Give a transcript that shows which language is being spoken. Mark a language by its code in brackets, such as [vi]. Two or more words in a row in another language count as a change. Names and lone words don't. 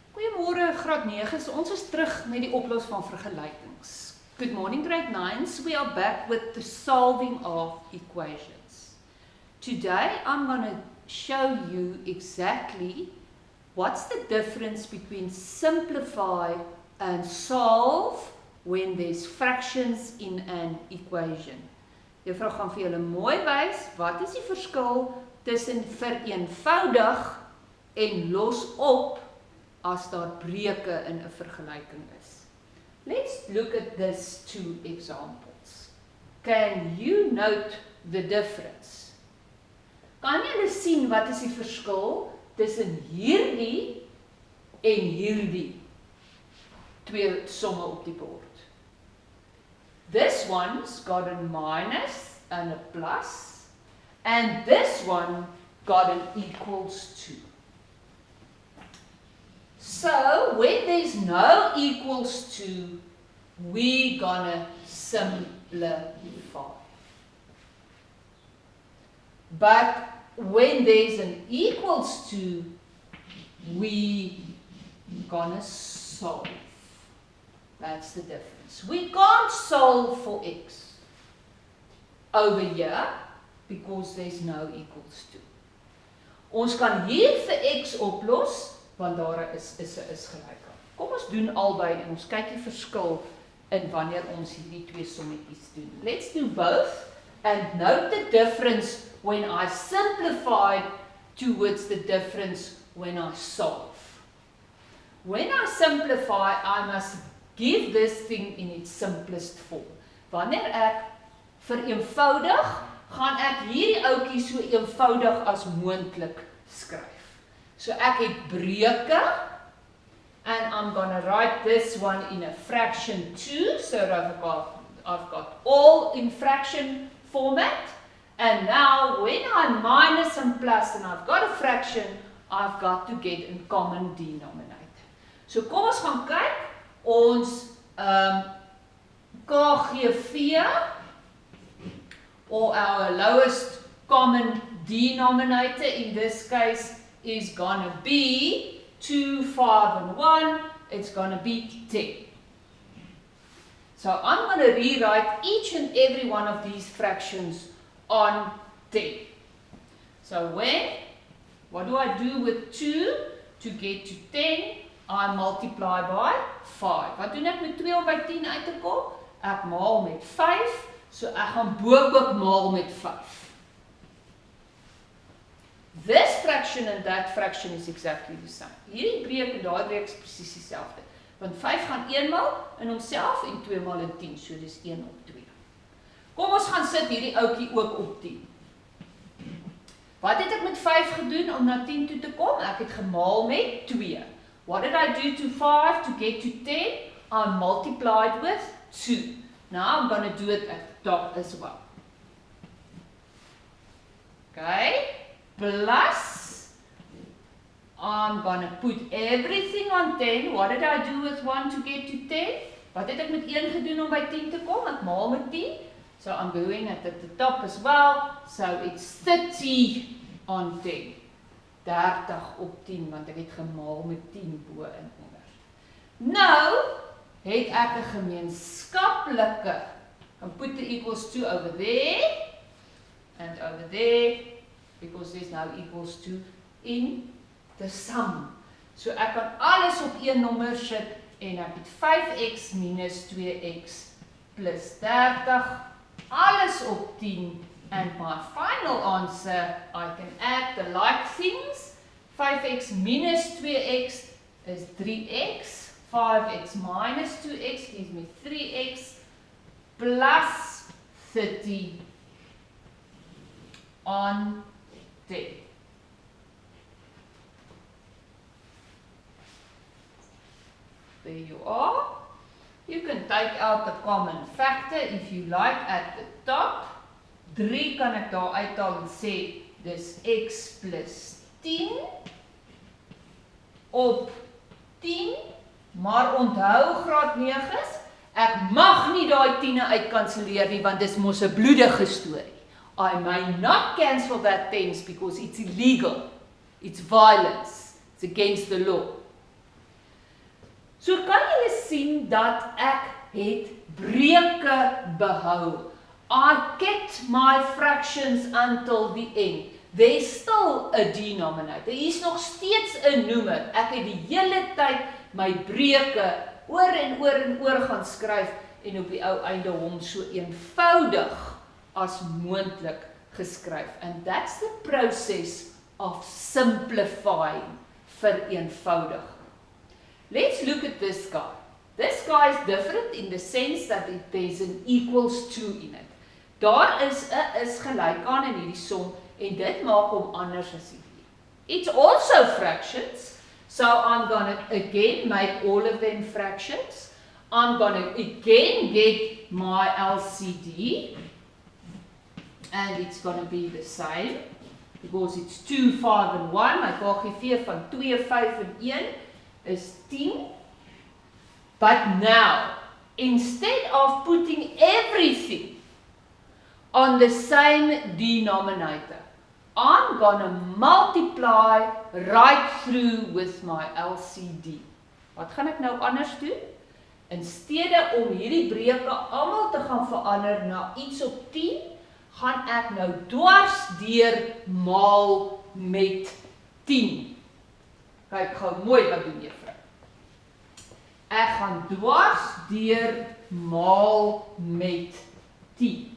[af] Goeiemôre graad 9's. Ons is terug met die oplos van vergelykings. [en] Good morning grade 9's. We are back with the solving of equations. Today I'm going to show you exactly what's the difference between simplify and solve when there's fractions in an equation. [af] Juffrou gaan vir julle mooi wys wat is die verskil tussen vereenvoudig en los op as daar breuke in 'n vergelyking is. [en] Let's look at these two examples. Can you note the difference? [af] Kan julle sien wat is die verskil tussen hierdie en hierdie twee somme op die bord? [en] This one's got a minus and a plus, and this one got an equals to. So, when there's no equals to, we're gonna simplify. But when there's an equals to, we're gonna solve. That's the difference. We can't solve for x over here because there's no equals to. [af] Ons kan hier vir x oplos, want daar is gelyk aan. Kom ons doen albei en ons kyk die verskil in wanneer ons hierdie twee sommetjies doen. [en] Let's do both and note the difference when I simplify towards the difference when I solve. When I simplify, I must give this thing in its simplest form. [af] Wanneer ek vereenvoudig, gaan ek hierdie ouetjie so eenvoudig as moontlik skryf. So ek het breuke, [en] and I'm going to write this one in a fraction too, so I've got all in fraction format, and now when I minus and plus and I've got a fraction, I've got to get a common denominator. [af] So kom ons gaan kyk, ons KGV, [en] or our lowest common denominator in this case, is gonna be 2, 5, and 1. It's gonna be 10. So I'm gonna rewrite each and every one of these fractions on 10. So what do I do with 2 to get to 10? I multiply by 5. [af] Wat doen ek met 2 om by 10 uit te kom? Ek maal met 5, so ek gaan bo-ook maal met 5. [en] This fraction and that fraction is exactly the same. [af] Hierdie breek en daai breek is presies dieselfde. Want 5 gaan 1 maal in homself en 2 maal in 10, so dis 1 op 2. Kom ons gaan sit hierdie ouetjie ook op 10. Wat het ek met 5 gedoen om na 10 toe te kom? Ek het gemaal met 2. [en] What did I do to 5 to get to 10? I multiplied with 2. Now I'm going to do it at the top as well. Okay? Plus, I'm going to put everything on 10. What did I do with 1 to get to 10? [af] Wat het ek met 1 gedoen om by 10 te kom? Ek maal met 10. [en] So I'm doing it at the top as well. So it's 30 on 10. [af] 30 op 10, want ek het gemaal met 10 bo en onder. Nou, het ek 'n gemeenskaplike. [en] Can put the equals to over there, and over there, because there's no equals to in the sum. [af] So ek kan alles op een nommer sit, en ek het 5x minus 2x plus 30, alles op 10, [en] and my final answer, I can add the like things. 5x minus 2x is 3x, 5x minus 2x gives me 3x, plus 30 on 10. There you are. You can take out the common factor if you like at the top. [af] 3 kan ek daar uithaal en sê, dis x plus 10 op 10, maar onthou graad 9's, ek mag nie daai 10e uitkanselleer nie, want dis mos 'n bloedige storie. [en] I may not cancel that tens because it's illegal. It's violence. It's against the law. [af] So kan julle sien dat ek het breuke behou. [en] I kept my fractions until the end. There's still a denominator. [af] Hier is nog steeds 'n noemer. Ek het die hele tyd my breuke oor en oor gaan skryf en op die ou einde hom so eenvoudig as moontlik geskryf. [en] And that's the process of simplifying, vereenvoudig. Let's look at this guy. This guy is different in the sense that there's an equals to in it. [af] Daar is 'n is gelyk aan in hierdie som en dit maak hom anders as hierdie. [en] It's also fractions, so I'm gonna again make all of them fractions. I'm gonna again get my LCD and it's gonna be the same because it's 2, 5 and 1. [af] My KGV van 2, 5 en 1 is 10. [en] But now, instead of putting everything on the same denominator, I'm gonna multiply right through with my LCD. [af] Wat gaan ek nou anders doen? In steede om hierdie breuke almal te gaan verander na iets op 10, gaan ek nou dwars deur maal met 10. Kyk gou mooi wat doen juffrou. Ek gaan dwars deur maal met 10.